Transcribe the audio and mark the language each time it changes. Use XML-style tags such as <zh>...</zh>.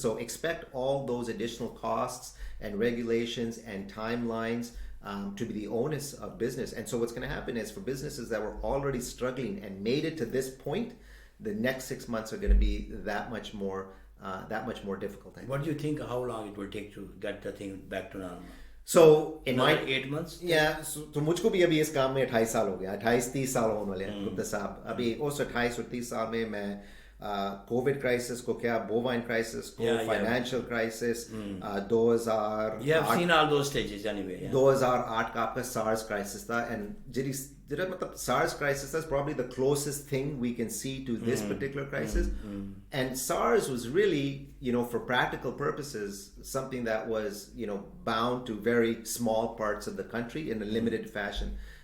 <en>So expect all those additional costs and regulations and timelines to be the onus of business. And so what's going to happen is, for businesses that were already struggling and made it to this point, the next 6 months are going to be that much more difficult. What do you think, how long it will take to get the thing back to normal? So in my 8 months?</en> <hi>Yeah, तो मुझको भी अभी इस काम में 28 साल हो गया, 28-30 साल होने वाले हैं गुप्ता साहब. अभी उस 28 और 30 साल में मैं कोविड क्राइसिस को, क्या बोवाइन क्राइसिस को, financial crisis, 2000</hi> <en>You have seen all those stages anyway.</en> <hi>2008 का आपका SARS क्राइसिस था,</hi> <en>and</en> <pa>जिहड़ा मतलब</pa> <en>SARS crisis is probably the closest thing we can see to this particular crisis. And SARS was really, for practical purposes, something that was, bound to very small parts of the country in a limited fashion.</en>